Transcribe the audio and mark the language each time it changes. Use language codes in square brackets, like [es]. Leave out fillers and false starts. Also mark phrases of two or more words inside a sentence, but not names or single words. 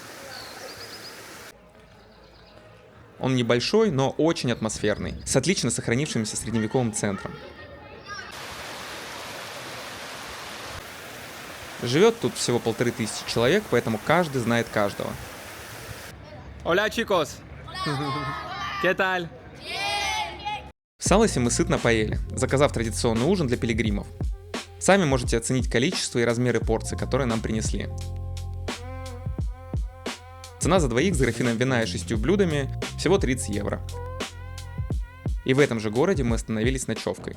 [ru] Он небольшой, но очень атмосферный, с отлично сохранившимся средневековым центром. Живет тут всего 1500 человек, поэтому каждый знает каждого. [es] Hola, chicos! ¿Qué tal? [ru] В Салосе мы сытно поели, заказав традиционный ужин для пилигримов. Сами можете оценить количество и размеры порций, которые нам принесли. Цена за двоих с графином вина и 6 блюдами всего 30 евро. И в этом же городе мы остановились с ночевкой.